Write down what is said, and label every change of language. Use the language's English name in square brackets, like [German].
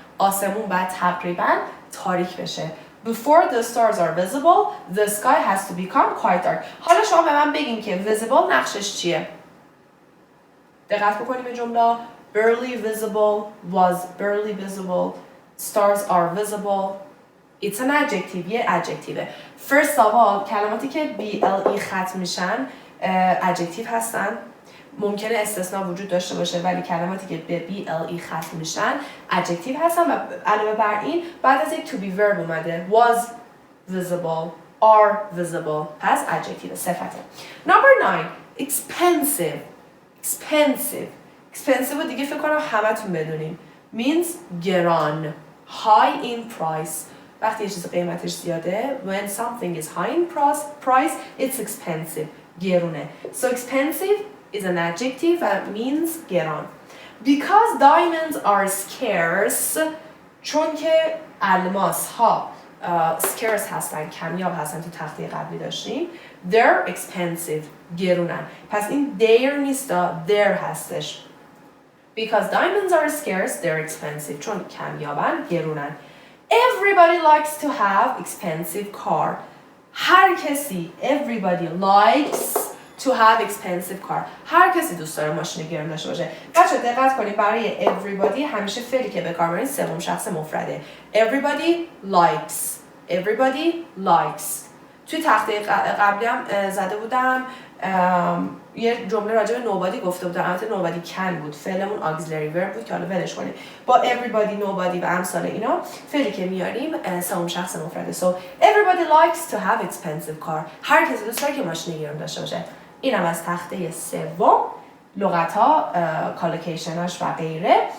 [Persian] آسمون باید تقریبا تاریک بشه. [English] Before the stars are visible, the sky has to become quite dark. [Persian] حالا شما به من بگین که visible نقشش چیه؟ دقت بکنیم به جمله. [English] Barely visible, was barely visible, stars are visible. It's an adjective, یه adjective. First of all, [Persian] کلماتی که BLE ختم میشن adjective هستن. ممکنه استثناء وجود داشته باشه ولی کلماتی که به BLE ختم میشن adjective هستن و علاوه بر این بعد از یک to be verb اومده. [English] Was visible, are visible. [Persian] پس adjective صفته. [English] Number 9, expensive. [Persian] Expensive رو دیگه فکر کنم همتون بدونیم. [English] Means [Persian] گران. [English] High in price. [Persian] وقتی یه چیز قیمتش زیاده, [English] when something is high in price, it's expensive. [Persian] گرونه. [English] So expensive is an adjective that means [Persian] گران. [English] Because diamonds are scarce, [Persian] چون که الماس ها scarce هستن, کمیاب هستن, تو تخته قبلی داشتیم, [English] they're expensive. [Persian] گرونن. پس این their نیست, their هستش. [English] Because diamonds are scarce, they're expensive. [Persian] چون کمیابن, گرونن. [English] Everybody likes to have expensive car. [Persian] هر کسی, [English] everybody likes to have expensive car. [Persian] هر کسی دوست داره ماشین گرون داشته باشه. بچه دقت کنید برای everybody همیشه فعلی که به کار میبرید سوم شخص مفرده. [English] Everybody likes. [Persian] توی تخته قبلی هم زده بودم یه جمله راجع به nobody گفته بودم. البته nobody can بود. فعلمون auxiliary verb بود که حالا ولش کنید. با everybody, nobody و امثال اینا فعلی که میاریم سوم شخص مفرده. [English] So everybody likes to have expensive car. [Persian] هر کسی دوست داره که ماشین گرون داشته باشه. اینم از تخته سوم. لغات ها، کالوکیشناش و غیره.